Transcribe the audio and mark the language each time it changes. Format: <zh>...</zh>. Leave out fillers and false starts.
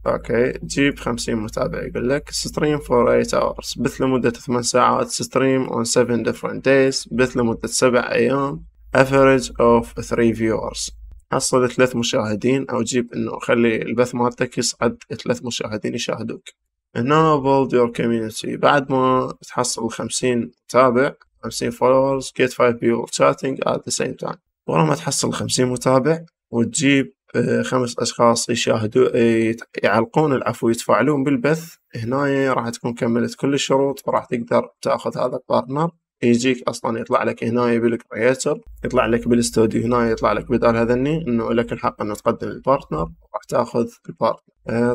<ar>اوكي جيب 50 متابع. يقول لك ستريم</ar> <en>for 8 hours،</en> <ar>بث لمدة 8 ساعات، ستريم</ar> <en>on 7 different days،</en> <ar>بث لمدة 7 أيام،</ar> <en>average of 3 viewers،</en> <ar>حصل 3 مشاهدين. أو جيب إنه خلي البث مالتك يصعد 3 مشاهدين يشاهدوك. هنا</ar> <en>build your community،</en> <ar>بعد ما تحصل 50 متابع</ar> <en>50 followers get 5 people chatting at the same time.</en> <ar>ورا ما تحصل 50 متابع وتجيب 5 أشخاص يشاهدوا يعلقون العفو يتفاعلون بالبث، هنا راح تكون كملت كل الشروط وراح تقدر تأخذ هذا البارتنر. يجيك أصلا يطلع لك هنا بالكرياتر، يطلع لك بالاستوديو هنا، يطلع لك بدال هذني إنه لك الحق إنه تقدم البارتنر وراح تأخذ البارتنر.</ar>